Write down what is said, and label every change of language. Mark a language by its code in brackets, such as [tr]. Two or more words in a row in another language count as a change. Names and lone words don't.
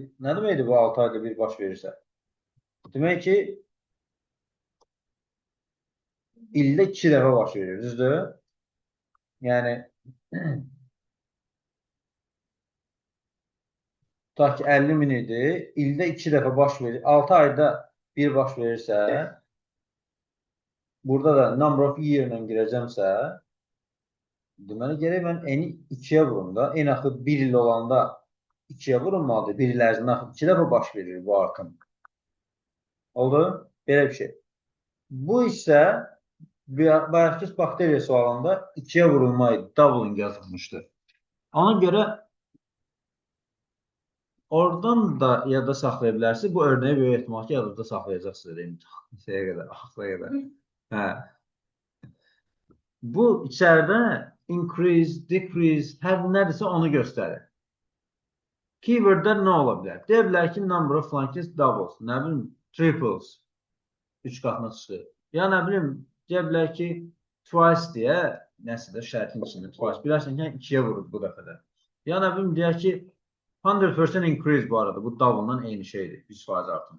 [az] Nə deməkdir bu 6 ayda bir baş verirsə? Demək ki, ildə 2 dəfə baş verir, düzdür? Yəni, tutaq ki, 50 min idi, ildə 2 dəfə baş verir. 6 ayda bir baş verirsə, burada da [en] number of year [az] ilə girəcəmsə, deməli, gərək mən n-i 2-yə vurum da. N axı 1 il olanda 2-yə vurulmalıdır. 1 il ərzində axı 2 dəfə baş verir bu artım. Oldu? Belə bir şey. Bu isə bayaqki bakteriya sualında 2-yə vurulma idi. Doubling yazılmışdı. Ona görə oradan da yadda saxlaya bilərsiniz. Bu örnəyi böyük ehtimal ki, yadda saxlayacaqsınız. Şeyə qədər, axıra qədər. Hə. Bu içəridə [en] increase, decrease, [az] hər nədirsə onu göstərir. Keywordlər nə ola bilər? Deyə bilər ki, [en] number of flankes doubles, [az] nə bilim, triples, 3 qatına çıxır. Ya nə bilim, deyə bilər ki, twice deyə, nəsə də şərtin içində twice. Bilərsən ki, 2-yə vurur bu dəfədə. Ya nə bilim, deyək ki, 100% increase bu arada, bu double-dan eyni şeydir, 100% artım.